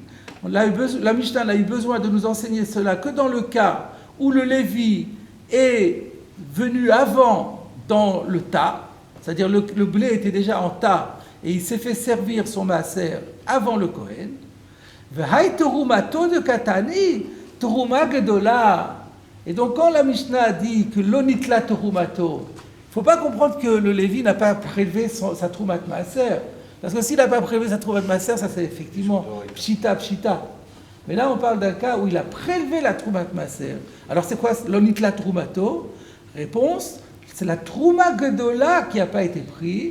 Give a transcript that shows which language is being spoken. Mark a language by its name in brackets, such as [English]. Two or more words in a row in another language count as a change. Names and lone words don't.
[French] La Mishnah a eu besoin de nous enseigner cela que dans le cas où le Lévi est venu avant dans le tas, c'est-à-dire le blé était déjà en tas et il s'est fait servir son maaser avant le Kohen. [Aramaic] והאי תרומתו דקתני תרומה גדולה. [French] Et donc quand la Mishnah dit que [Hebrew] לא ניטלה תרומתו, [French] il ne faut pas comprendre que le Lévi n'a pas prélevé sa [Hebrew] תרומת מעשר. [French] Parce que s'il n'a pas prélevé sa [Hebrew] תרומת מעשר, [French] ça c'est effectivement pshita. Mais là on parle d'un cas où il a prélevé la [Hebrew] תרומת מעשר. [French] Alors c'est quoi [Hebrew] לא ניטלה תרומתו? [French] Réponse, c'est la [Hebrew] תרומה גדולה [French] qui n'a pas été prise.